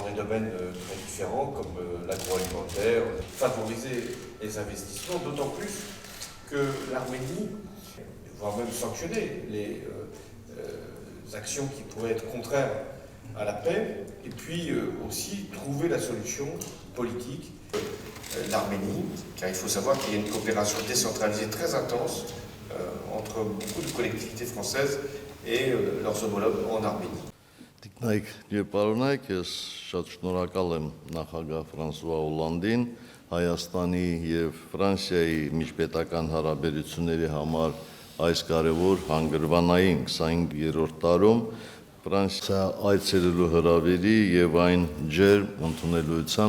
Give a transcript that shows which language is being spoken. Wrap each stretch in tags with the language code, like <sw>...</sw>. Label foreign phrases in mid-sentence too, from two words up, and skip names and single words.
<fr>des domaines très différents comme l'agroalimentaire, favoriser les investissements, d'autant plus que l'Arménie, voire même sanctionner les actions qui pourraient être contraires à la paix, et puis aussi trouver la solution politique l'Arménie, car il faut savoir qu'il y a une coopération décentralisée très intense entre beaucoup de collectivités françaises et leurs homologues en Arménie.</fr> <hy>Տիկնայք եւ պարոնայք, ես շատ շնորհակալ եմ նախագահ Ֆրանսուଆ Օլանդին Հայաստանի եւ Ֆրանսիայի միջպետական հարաբերությունների համար այս կարևոր հանգրվանային 25-րդ տարում Ֆրանսիա այցելելու հրավերի եւ այն ջերմ ընդունելության</hy>